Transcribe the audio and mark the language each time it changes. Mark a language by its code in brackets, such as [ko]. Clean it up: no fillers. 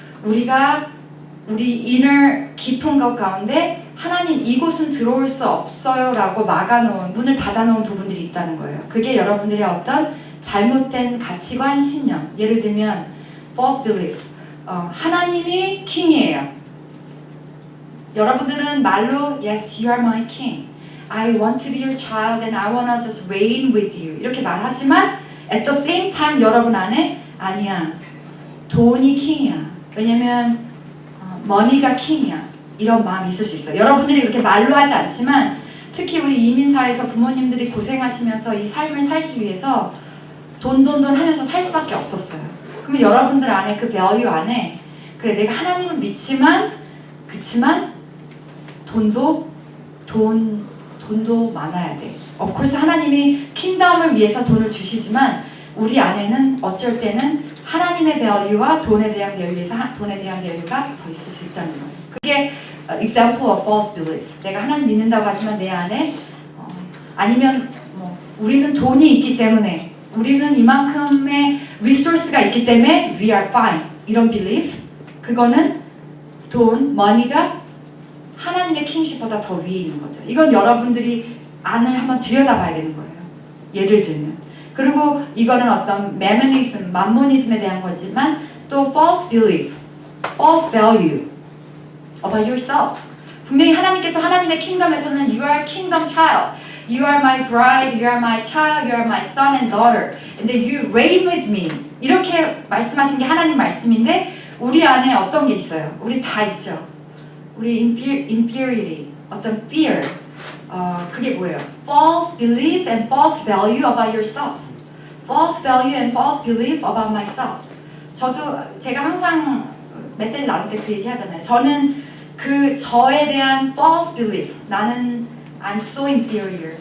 [ko] 우리가 우리 inner 깊은 것 가운데 하나님 이곳은 들어올 수 없어요 라고 막아놓은 문을 닫아놓은 부분들이 있다는 거예요. 그게 여러분들의 어떤 잘못된 가치관, 신념. 예를 들면 false belief. 하나님이 킹이에요. 여러분들은 말로 [en] yes, you are my king. I want to be your child and I want to just reign with you. [ko] 이렇게 말하지만 [en] at the same time [ko] 여러분 안에 아니야. 돈이 킹이야. 왜냐면 money가 킹이야. 이런 마음이 있을 수 있어요. 여러분들이 그렇게 말로 하지 않지만 특히 우리 이민사회에서 부모님들이 고생하시면서 이 삶을 살기 위해서 돈 하면서 살 수밖에 없었어요. 그러면 여러분들 안에 그 value 안에 그래 내가 하나님을 믿지만 그치만 돈도 많아야 돼. Of course 하나님이 킹덤을 위해서 돈을 주시지만 우리 안에는 어쩔 때는 하나님의 value와 돈에 대한 value에서 돈에 대한 value가 더 있을 수 있다는 거예요. 그게 [en] example of false belief. [ko] 내가 하나님 믿는다고 하지만 내 안에 아니면 우리는 돈이 있기 때문에 우리는 이만큼의 resource가 있기 때문에 [en] we are fine. [ko] 이런 belief. 그거는 돈, money가 하나님의 킹십보다 더 위에 있는 거죠. 이건 여러분들이 안을 한번 들여다봐야 되는 거예요. 예를 들면. 그리고 이거는 어떤 mammonism, mammonism에 대한 거지만 또 false belief, false value about yourself. 분명히 하나님께서 하나님의 킹덤에서는 [en] you are kingdom child. You are my bride, you are my child, you are my son and daughter. And then you reign with me. [ko] 이렇게 말씀하신 게 하나님 말씀인데 우리 안에 어떤 게 있어요? 우리 다 있죠. 우리 inferiority, 어떤 fear, 그게 뭐예요? [en] False belief and false value about yourself. False value and false belief about myself. [ko] 제가 항상 메시지 나눌 때 그 얘기 하잖아요. 저는 그 저에 대한 false belief, 나는 [en] I'm so inferior.